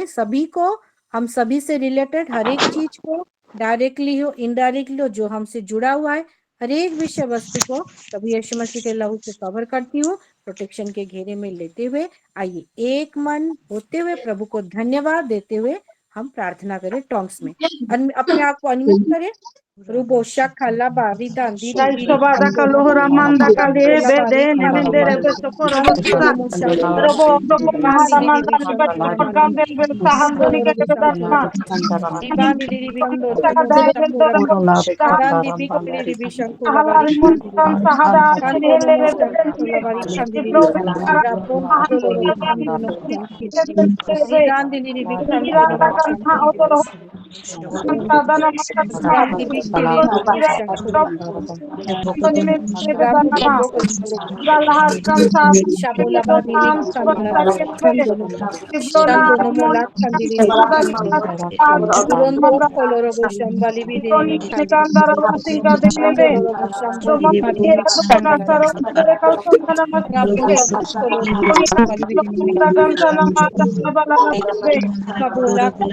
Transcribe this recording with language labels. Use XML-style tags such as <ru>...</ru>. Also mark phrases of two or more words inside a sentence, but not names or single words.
<hi>सभी को, हम सभी से रिलेटेड हर एक चीज को, डायरेक्टली हो इनडायरेक्टली हो, जो हमसे जुड़ा हुआ है, हर एक विषय वस्तु को प्रभु यीशु मसीह के लहू से कवर करती हूँ, प्रोटेक्शन के घेरे में लेते हुए आइए एक मन होते हुए प्रभु को धन्यवाद देते हुए हम प्रार्थना करें टॉन्ग्स में। अपने आप को अनम्यूट करें। रुबोशा खाला बारी दांदी Shaibada kalohora manda kale bede nemendere besokoro bosa robo robo mahara manda bete pakande besa handoni ke bedasma Ibani diri bikando saka tomo dai shando bede rabo saka randi bikiri diri bishanko labari halari kandi mustan diri sahada kando hele no shanko bede labari kandi diri ibro rabo dolo ro kando no shanki randi diri bikando no Iranda kalha shanki diri otoro sadana makata randi bikiri diri bishanko Antoni me rabu bedana dolo kolo galhar kan sa shabola bari Dosan diri kandi la Subasta kando no Ibrona shando no Mon mola kandi diri Sada bikando Rondo Manda coloro boshambali bidini mikandi Nikandara Vasinga Shando Devinde loro boshambali Roma bidini mikandi la Kasaro Kalsana Rabondo coloro boshambali bidini mikandi Ragantana Mata Balana Kabola kandi bidini</hi>